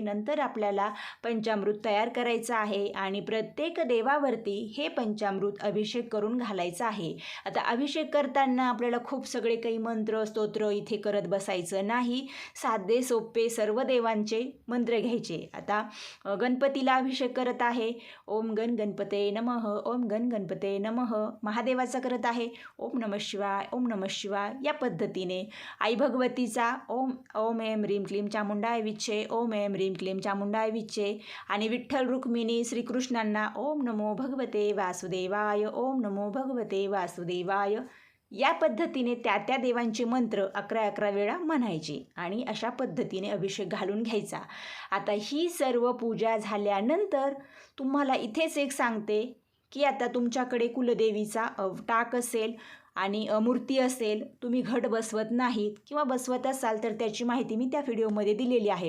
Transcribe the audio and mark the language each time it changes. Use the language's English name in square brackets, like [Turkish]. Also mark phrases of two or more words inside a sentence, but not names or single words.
[Marathi] नंतर आपल्याला पंचामृत तयार करायचं आहे आणि प्रत्येक देवावरती हे पंचामृत अभिषेक करून घालायचं आहे. आता अभिषेक करताना आपल्याला खूप सगळे काही मंत्र स्तोत्र इथे करत बसायचं नाही. साधे सोपे सर्व देवांचे मंत्र घ्यायचे. आता गणपतीला अभिषेक करत आहे, [Sanskrit] ओम गण गणपते नमः, ओम गण गणपते नमः. [Marathi] महादेवाचा करत आहे, [Sanskrit] ओम नमः शिवाय, ओम नमः शिवाय. [Marathi] या पद्धतीने आई भगवतीचा [Sanskrit] ओम ओम ऐं ह्रीं क्लीं चामुंडाय विच्चे, ओम ऐं ह्रीं क्लीं चामुंडाय विच्चे. [Marathi] आणि विठ्ठल रुक्मिणी श्रीकृष्णांना [Sanskrit] ओम नमो भगवते वासुदेवाय, ओम नमो भगवते वासुदेवाय. [Marathi] या पद्धतीने त्या देवांचे मंत्र 11-11 वेळा म्हणायचे आणि अशा पद्धतीने अभिषेक घालून घ्यायचा. आता ही सर्व पूजा झाल्यानंतर तुम्हाला इथेच एक सांगते की आता तुमच्याकडे कुलदेवीचा टाक असेल आणि मूर्ती असेल, तुम्ही घट बसवत नाहीत किंवा बसवत असाल तर त्याची माहिती मी त्या व्हिडिओमध्ये दिलेली आहे.